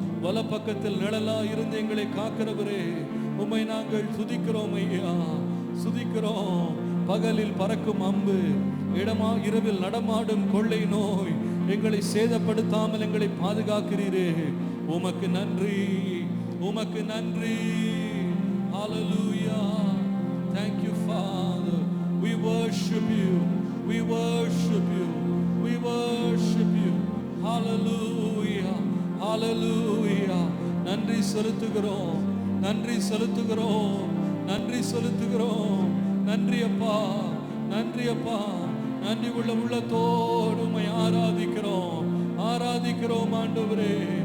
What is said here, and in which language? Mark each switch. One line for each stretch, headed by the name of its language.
Tamil: வல பக்கத்தில் நிழலா இருந்து எங்களை காக்கிறவரே, உம்மை நாங்கள் துதிக்கிறோம் ஐயா, துதிக்கிறோம். பகலில் பறக்கும் அம்பு, இரவில் நடமாடும் கொள்ளை நோய் எங்களை சேதப்படுத்தாமல் எங்களை பாதுகாக்கிறீரே, உமக்கு நன்றி உமக்கு நன்றி.
English: Hallelujah. Thank you Father. We worship you, we worship you, we worship you. Hallelujah hallelujah.
Tamil: நன்றி செலுத்துகிறோம் நன்றி செலுத்துகிறோம் நன்றி செலுத்துகிறோம். நன்றி அப்பா நன்றி அப்பா. நன்றி உள்ள உள்ளத்தோடு உம்மை ஆராதிக்கிறோம் ஆராதிக்கிறோம் ஆண்டவரே.